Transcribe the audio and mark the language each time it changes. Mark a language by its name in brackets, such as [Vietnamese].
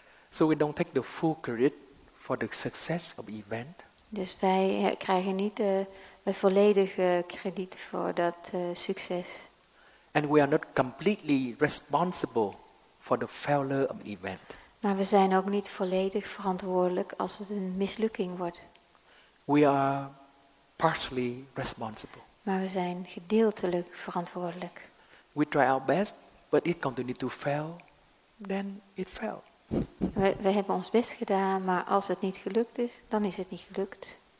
[English] So we don't take the full credit for the success of the event. [Dutch] Dus wij krijgen niet het volledige krediet voor dat succes. [English] And we are not completely responsible for the failure of the event. [Dutch] Maar we zijn ook niet volledig verantwoordelijk als het een mislukking wordt. [English] We are partially responsible. [Dutch] Maar we zijn gedeeltelijk verantwoordelijk. [English] We try our best, but it continues to fail, then it failed. [Dutch] We hebben ons best gedaan, maar als het niet gelukt is, dan is het niet gelukt.